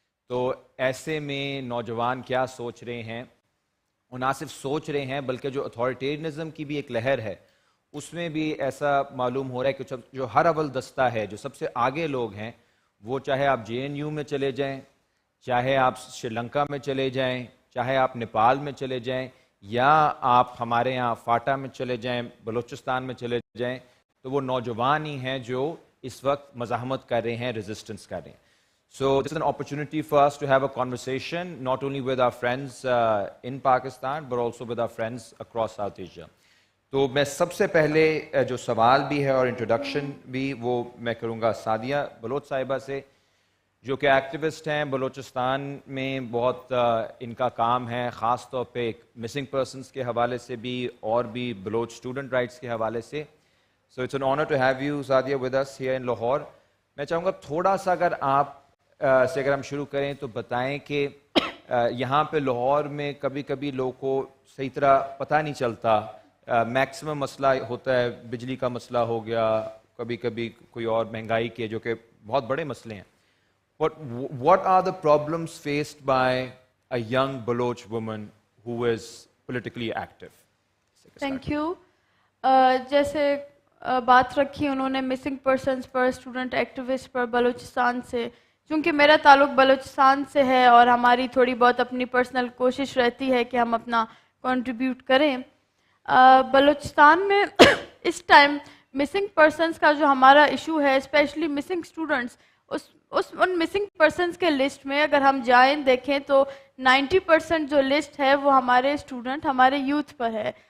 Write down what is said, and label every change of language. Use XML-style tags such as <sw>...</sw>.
<ur>تو ایسے میں نوجوان کیا سوچ رہے ہیں, اور نہ صرف سوچ رہے ہیں بلکہ جو اتھارٹیرنزم کی بھی ایک لہر ہے اس میں بھی ایسا معلوم ہو رہا ہے کہ جو ہر اول دستہ ہے, جو سب سے آگے لوگ ہیں, وہ چاہے آپ JNU میں چلے جائیں, چاہے آپ سری لنکا میں چلے جائیں, چاہے آپ نیپال میں چلے جائیں, یا آپ ہمارے یہاں فاٹا میں چلے جائیں, بلوچستان میں چلے جائیں, تو وہ نوجوان ہی ہیں جو اس وقت مزاحمت کر رہے ہیں, ریزسٹنس کر رہے ہیں.</ur> <en>So this is an opportunity for us to have a conversation not only with our friends in Pakistan but also with our friends across South Asia.</en> <ur>تو میں سب سے پہلے جو سوال بھی ہے اور انٹروڈکشن بھی وہ میں کروں گا سعدیہ بلوچ صاحبہ سے, جو کہ ایکٹیوسٹ ہیں بلوچستان میں. بہت ان کا کام ہے خاص طور پہ مسنگ پرسنس کے حوالے سے بھی اور بھی بلوچ اسٹوڈنٹ رائٹس کے حوالے سے.</ur> <en>So it's an honor to have you Sadia with us here in Lahore.</en> <ur>میں چاہوں گا تھوڑا سا اگر آپ سے اگر ہم شروع کریں تو بتائیں کہ یہاں پہ لاہور میں کبھی کبھی لوگوں کو صحیح طرح پتہ نہیں چلتا. میکسیمم مسئلہ ہوتا ہے, بجلی کا مسئلہ ہو گیا, کبھی کبھی کوئی اور مہنگائی کے, جو کہ بہت بڑے مسئلے ہیں.</ur> <en>But what are the problems faced by a young Baloch woman who is politically active? Thank you.</en> <ur>جیسے بات رکھی انہوں نے مسنگ پرسنس پر, اسٹوڈنٹ ایکٹیوسٹ پر بلوچستان سے, چونکہ میرا تعلق بلوچستان سے ہے اور ہماری تھوڑی بہت اپنی پرسنل کوشش رہتی ہے کہ ہم اپنا کنٹریبیوٹ کریں. بلوچستان میں اس ٹائم مسنگ پرسنس کا جو ہمارا ایشو ہے, اسپیشلی مسنگ اسٹوڈنٹس, ان مسنگ پرسنس کے لسٹ میں اگر ہم جائیں دیکھیں تو 90% جو لسٹ ہے وہ ہمارے اسٹوڈنٹ, ہمارے یوتھ پر ہے.</ur>